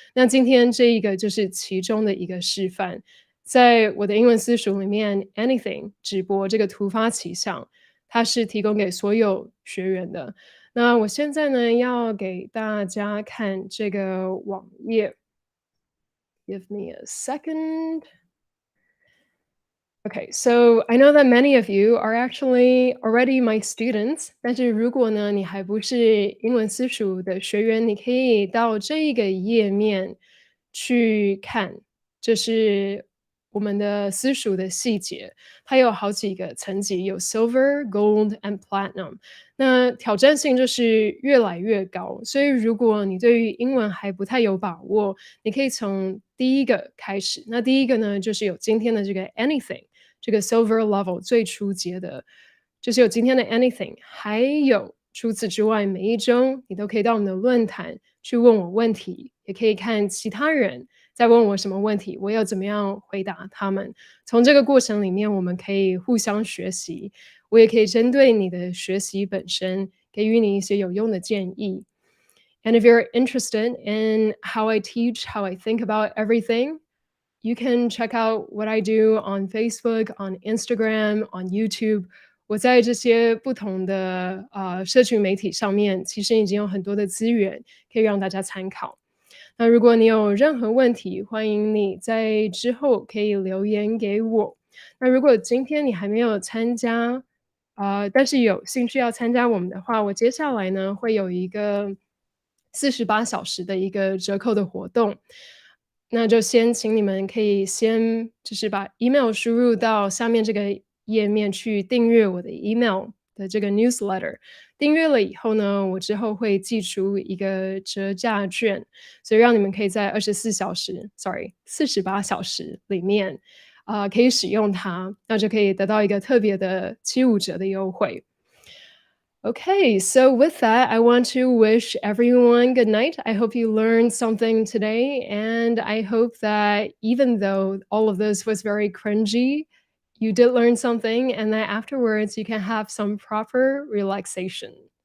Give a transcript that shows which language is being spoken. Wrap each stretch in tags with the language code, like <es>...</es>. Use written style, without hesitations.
<zh>那今天这一个就是其中的一个示范。在我的英文私塾里面 anything 直播这个突发奇想，它是提供给所有学员的。那我现在呢，要给大家看这个网页。</zh> <en>Give me a second. Okay, so I know that many of you are actually already my students.</en> <zh>但是如果呢，你还不是英文私塾的学员，你可以到这一个页面去看，这是我们的私塾的细节。它有好几个层级，有 Silver, Gold and Platinum。那挑战性就是越来越高，所以如果你对于英文还不太有把握，你可以从第一个开始。那第一个呢，就是有今天的这个 Anything。这个 silver level 最初阶的，就是有今天的 anything， 还有除此之外，每一周你都可以到我们的论坛去问我问题，也可以看其他人在问我什么问题，我要怎么样回答他们。从这个过程里面，我们可以互相学习，我也可以针对你的学习本身，给予你一些有用的建议。</zh> <en>And if you're interested in how I teach, how I think about everything, you can check out what I do on Facebook, on Instagram, on YouTube.</en> <zh>我在这些不同的社群媒体上面，其实已经有很多的资源可以让大家参考。那如果你有任何问题，欢迎你在之后可以留言给我。那如果今天你还没有参加，但是有兴趣要参加我们的话，我接下来呢会有一个48小时的一个折扣的活动。那就先请你们可以先就是把 email 输入到下面这个页面去订阅我的 email 的这个 newsletter。订阅了以后呢，我之后会寄出一个折价券，所以让你们可以在48小时里面，可以使用它，那就可以得到一个特别的75折的优惠。</zh> <en>Okay, so with that, I want to wish everyone good night. I hope you learned something today, and I hope that even though all of this was very cringy, you did learn something, and that afterwards you can have some proper relaxation.</en>